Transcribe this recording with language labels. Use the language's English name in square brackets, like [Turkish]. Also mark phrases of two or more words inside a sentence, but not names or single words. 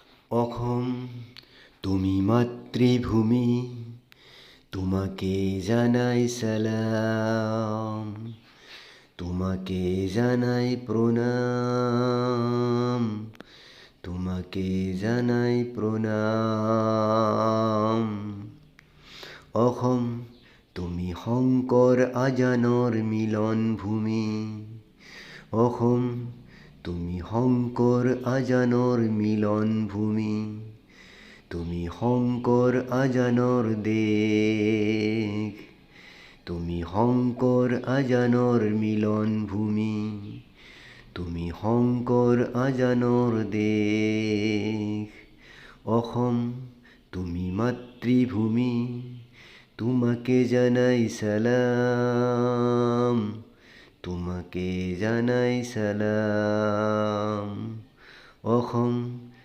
[Bangla] অসম তুমি মাতৃভূমি, তোমাকে জানাই সালাম, তোমাকে জানাই প্রণাম, তোমাকে জানাই প্রণাম। [Assamese] অসম তুমি শংকৰ আজানৰ মিলন ভূমি, অসম তুমি শংকৰ আজানৰ মিলন ভূমি, তুমি শংকৰ আজানৰ দেশ, তুমি শংকৰ আজানৰ মিলন ভূমি, তুমি শংকৰ আজানৰ দেশ। [Bangla] অসম তুমি মাতৃভূমি, তোমাকে জানাই সালাম, তোমাকে জানাই সালাম। অসম